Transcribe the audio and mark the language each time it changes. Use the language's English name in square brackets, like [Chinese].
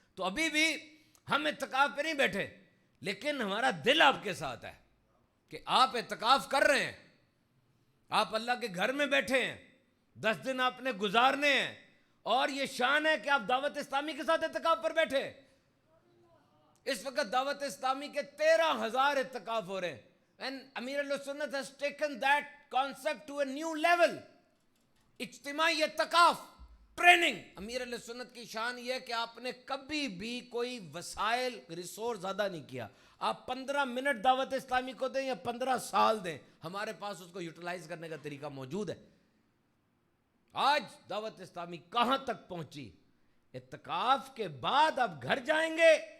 [Urdu] تو ابھی بھی ہم اعتکاف پہ نہیں بیٹھے, لیکن ہمارا دل آپ کے ساتھ ہے کہ آپ اعتکاف کر رہے ہیں, آپ اللہ کے گھر میں بیٹھے ہیں, 10 دن آپ نے گزارنے ہیں, اور یہ شان ہے کہ آپ دعوت اسلامی کے ساتھ اعتکاف پر بیٹھے. اس وقت دعوت اسلامی کے 13,000 اعتکاف ہو رہے ہیں. [English] And Amir al-Sunnat has taken that concept to a new level. [Urdu] اجتماعی اعتکاف ٹریننگ. امیر علیہ سنت کی شان یہ ہے کہ آپ نے کبھی بھی کوئی وسائل ریسورس زیادہ نہیں کیا. آپ 15 منٹ دعوت اسلامی کو دیں یا 15 سال دیں, ہمارے پاس اس کو یوٹیلائز کرنے کا طریقہ موجود ہے. آج دعوت اسلامی کہاں تک پہنچی؟ اعتکاف کے بعد آپ گھر جائیں گے.